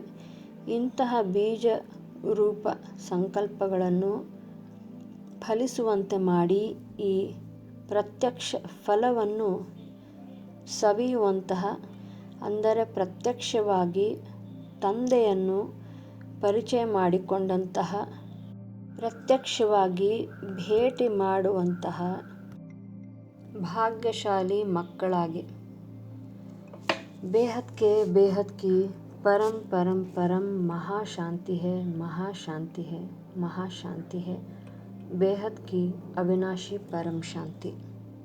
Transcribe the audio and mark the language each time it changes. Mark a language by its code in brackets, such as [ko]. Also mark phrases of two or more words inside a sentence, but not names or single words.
[kn] ಇಂತಹ ಬೀಜ ರೂಪ ಸಂಕಲ್ಪಗಳನ್ನು ಫಲಿಸುವಂತೆ ಮಾಡಿ ಈ ಪ್ರತ್ಯಕ್ಷ ಫಲವನ್ನು ಸವಿಯುವಂತಹ, ಅಂದರೆ ಪ್ರತ್ಯಕ್ಷವಾಗಿ ತಂದೆಯನ್ನು ಪರಿಚಯ ಮಾಡಿಕೊಂಡಂತಹ ಪ್ರತ್ಯಕ್ಷವಾಗಿ ಭೇಟಿ ಮಾಡುವಂತಹ ಭಾಗ್ಯಶಾಲಿ ಮಕ್ಕಳಾಗಿ [hi] बेहद के बेहद की परम परम परम महाशांति है, महाशांति है, महाशांति है, बेहद की अविनाशी परम शांति।